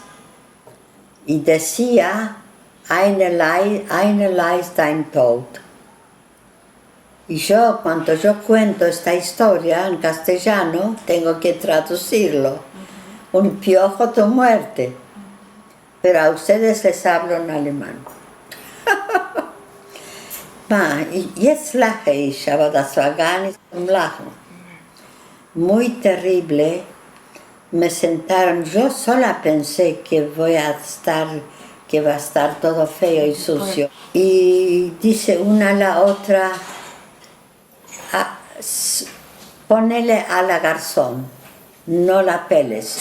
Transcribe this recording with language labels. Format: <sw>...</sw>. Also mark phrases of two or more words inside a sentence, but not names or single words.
<es>Y decía,</es> <de>eine Leis dein Tod.</de> <es>Y yo, cuando yo cuento esta historia en castellano, tengo que traducirlo. Un piojo tu muerte. Pero a ustedes les hablo en alemán.</es> <de>Jetzt lache ich, aber das war gar nicht zum Lachen.</de> <es>Muy terrible. Me sentaron, yo sola pensé que va a estar todo feo y sucio. Y dice una a la otra, ponele a la garzón, no la peles.</es>